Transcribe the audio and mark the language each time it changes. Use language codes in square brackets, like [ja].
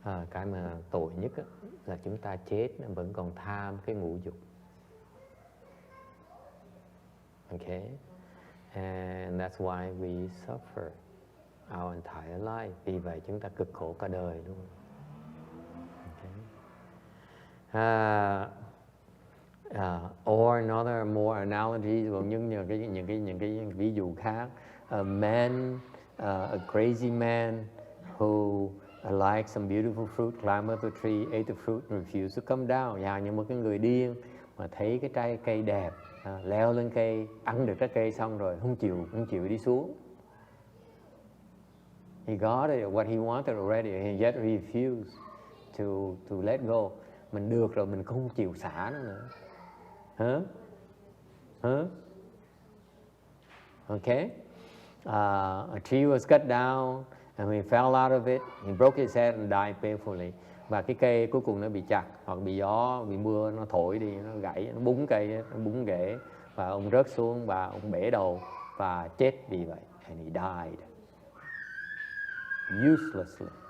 [vi] Cái mà tội nhất là chúng ta chết vẫn còn tham cái ngũ dục. [en] Okay, and that's why we suffer our entire life. [vi] Vì vậy chúng ta cực khổ cả đời luôn. [en] Okay. Or another more analogies, [vi] những cái ví dụ khác. [en] A man, a crazy man who liked some beautiful fruit, climbed up a tree, ate the fruit, and refused to come down. [vi] Như một cái người điên mà thấy cái trái cây đẹp, leo lên cây, ăn được trái cây xong rồi không chịu đi xuống. [en] He got it, what he wanted already, and yet refused to let go. [vi] Mình được rồi, mình không chịu xả nó nữa. [en] Okay. A tree was cut down, and when he fell out of it, he broke his head and died painfully. [vi] Và cái cây cuối cùng nó bị chặt, hoặc bị gió, bị mưa nó thổi đi, nó gãy, nó búng cây, nó búng rễ, và ông rớt xuống và ông bể đầu và chết vì vậy. [en] And he died uselessly.